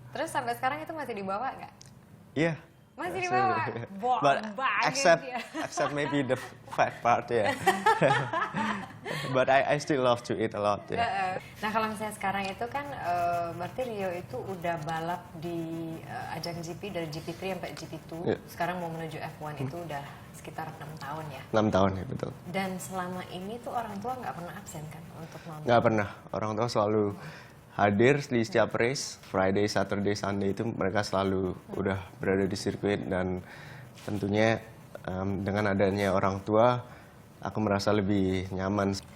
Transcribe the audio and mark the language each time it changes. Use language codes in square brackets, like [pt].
[id] Terus sampai sekarang itu masih dibawa nggak? Iya. Masih dibawa? Bohong [en] But [id] banget dia. [en] except maybe the fat part ya. But I still love to eat a lot ya. [id] Nah, kalau misalnya sekarang itu kan berarti Rio itu udah balap di ajang GP dari GP3 sampai GP2. Iya. Sekarang mau menuju F1 itu udah sekitar 6 tahun ya. 6 tahun ya, betul. Dan selama ini tuh orang tua nggak pernah absen kan untuk nonton? Nggak pernah. Orang tua selalu hadir di setiap race, Friday, Saturday, Sunday itu mereka selalu udah berada di sirkuit, dan tentunya dengan adanya orang tua, aku merasa lebih nyaman.